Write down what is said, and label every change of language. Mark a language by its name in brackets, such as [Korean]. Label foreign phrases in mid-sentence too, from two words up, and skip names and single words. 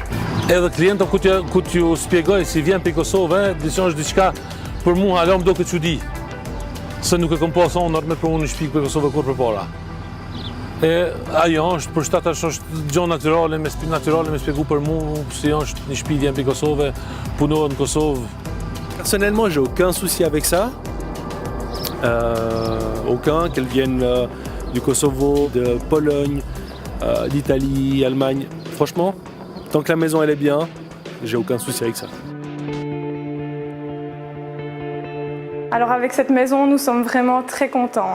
[Albanian] Edhe klientët ku t'ju spjegoj si vjen për Kosovë, është diçka për mua hala më do këtë çudi. Se nuk e kam pas honor me punu në shtëpi për Kosovë kur përpara. Ajo është për shtatash është gjë natyrale, me spjegu për mua si është një shtëpi vjen për Kosovë, punohet në Kosovë. [French] Personnellement, j'ai aucun souci avec ça. Aucun, qu'elle vienne du Kosovo, de Pologne, d'Italie, Allemagne. Franchement, tant que la maison elle est bien, j'ai aucun souci avec ça. Alors avec cette maison, nous sommes vraiment très contents.